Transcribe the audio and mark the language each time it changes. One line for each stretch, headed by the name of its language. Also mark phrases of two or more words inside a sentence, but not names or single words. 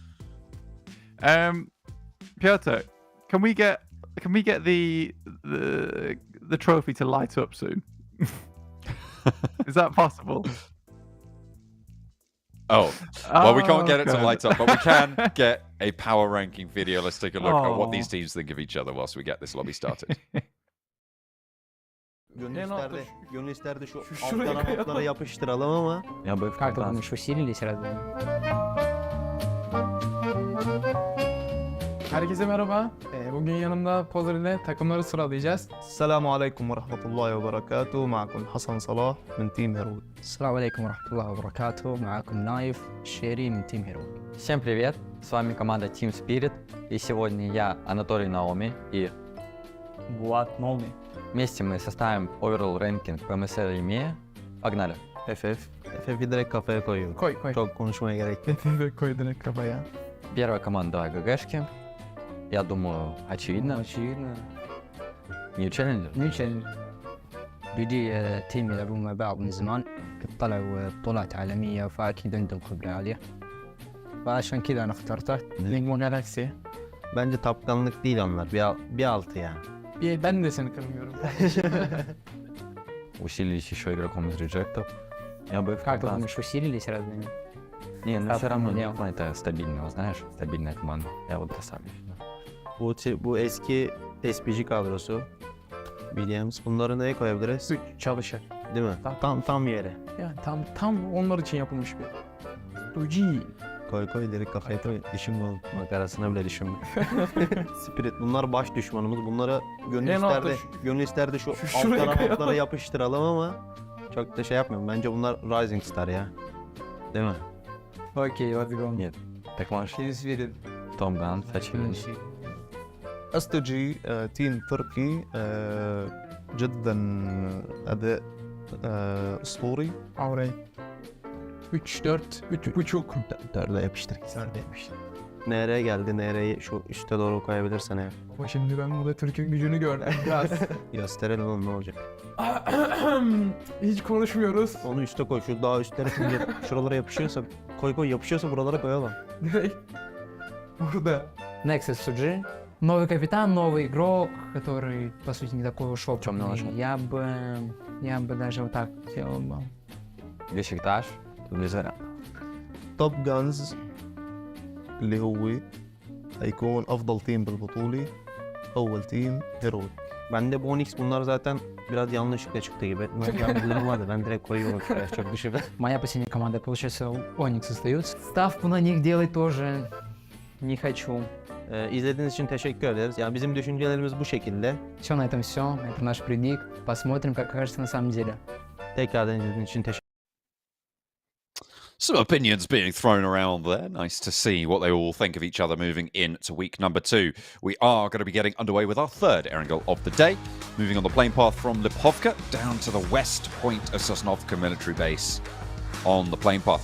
English: Piotr, can we get the trophy to light up soon? Is that possible? Oh, well, we can't get it to okay. light up, but we can get a power ranking video. Let's take a look at what these teams think of each other whilst we get this lobby started.
Turkish: Gönül isterdi şu altlara altlara yapıştıralım ama.
Russian: Как ты думаешь, усилились разве?
Turkish: Herkese merhaba. Bugün yanımda Pozer ile takımları sıralayacağız.
Arabic: السلام عليكم ورحمة الله وبركاته. معكم حسن صلاح من تيم هيرود. السلام عليكم ورحمة الله وبركاته. معكم نايف الشيري من Team Hero.
Russian: Всем привет, с вами команда Team Spirit, и сегодня я, Анатолий Наоми, и Влад Молни. вместе мы составим
English: overall ranking
Russian: PMSL EMEA. Погнали!
Turkish: FF'i direkt kafaya koyuyorum. Koy. Çok konuşmaya gerek yok. Koy direkt kafaya.
Russian: Первая команда ГГшки, я думаю, очевидно. Очевидно.
Arabic: New Challenger. نيو تشالنجر. بدي تيم يلعبون مع بعض من زمان. طلعوا بطولات عالمية فأكيد عندهم خبرة عالية. فعشان كذا أنا اخترته.
Turkish: Nigma Galaxy. Bence tapkanlık değil onlar. Bir altı yani. Ben de seni kırmıyorum.
Russian: Усилились еще игроком из реджектов. Я бы их Как ты как-то... думаешь, усилились разве? Не, ну Как все равно поменял? Нигма это стабильно, знаешь, стабильная команда. Я вот поставлю сюда.
Turkish: Bu eski SPG kadrosu. Williams. Bunları neye koyabiliriz? Çalışır. Değil mi? Tam yere. Yani tam onlar için yapılmış bir. Doji. Koy direkt kafaya koy. Düşünme oğlum. Bak arasına bile düşünme. Spirit bunlar baş düşmanımız. Bunları gönül isterdi şu şuraya altlara koyalım. yapıştıralım ama çok da şey yapmıyorum. Bence bunlar Rising Star ya. Değil mi?
Russian: Окей,
English: let's go.
Russian: Нет, так можешь Через верит. Tom Gun, очевидно.
Arabic: استرجي تيم تركي جدا أداء أسطوري.
Turkish: Avrey. 3-4, 3.5. Dörde yapıştır. Dörde yapıştır. NR geldi. NR'yi şu üste doğru koyabilirsen eğer. Ama şimdi ben burada Türk'ün gücünü gördüm biraz. Gösterelim oğlum ne olacak. Hiç konuşmuyoruz. Onu üste koy. Şu daha üstlere şimdi şuralara yapışıyorsa koy yapışıyorsa buralara koyalım. Direkt. Burada. Nexus SG.
Russian: Новый капитан, новый игрок, который, по сути, не такой уж Чём опытный. Я бы даже вот так сделал бы. Бешикташ, VINCERE.
Arabic: توب جانز اللي هو هيكون افضل تيم بالبطولة. اول تيم هيرود.
Turkish: Bende bu Onyx bunlar zaten biraz yanlışlıkla çıktı gibi. Ben vardı. Ben direkt koyuyorum şuraya çok düşüp.
Russian: Моя последняя команда, получается, Onyx остается. Ставку на них делать тоже не хочу.
Turkish: İzlediğiniz için teşekkür ederiz. Yani bizim düşüncelerimiz bu şekilde.
Russian: Все, на этом все. Это наш предик. Посмотрим, как окажется на самом деле.
Turkish: Tekrardan izlediğiniz için teşekkür
English: Some opinions being thrown around there. Nice to see what they all think of each other moving into week number 2. We are going to be getting underway with our third Erangel of the day. Moving on the plane path from Lipovka down to the west point of Sosnovka military base on the plane path.